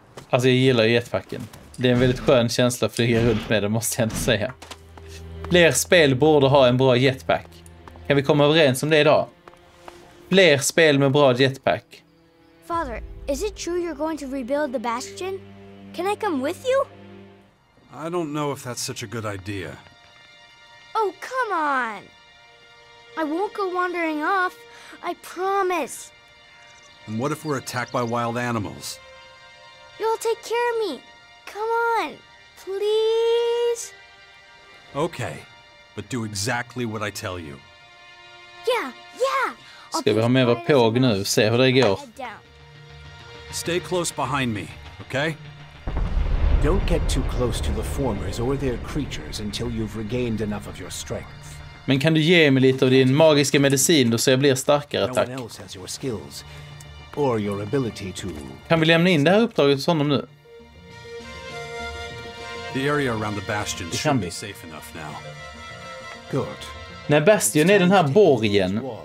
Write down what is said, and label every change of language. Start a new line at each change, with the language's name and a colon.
Swedish: Alltså jag gillar ju jetpacken. Det är en väldigt skön känsla att flyga runt med det, måste jag ändå säga. Fler spel borde ha en bra jetpack. Kan vi komma överens om det idag? Fler spel med bra jetpack.
English: Father, is it true you're going to rebuild the bastion? Can I come with you? I don't know if that's such a good idea. Oh, come on! I won't go wandering off. I promise. And what if we're attacked by wild animals? You'll take care of me. Come on, please. Okay, but do exactly what I tell you. Yeah.
Swedish: Ska vi ha med vår påg nu? Se hur det går.
English: Stay close behind me, okay? Don't get too close to the formers or their creatures until you've regained enough of your strength.
Swedish: Men kan du ge mig lite av din magiska medicin då så jag blir starkare, tack?
English: No one else has your skills or your ability to...
Swedish: Kan vi lämna in det här uppdraget hos honom nu?
English: The area around the bastion should be safe enough now. Good.
Swedish: Nej, Bastion är den här borgen.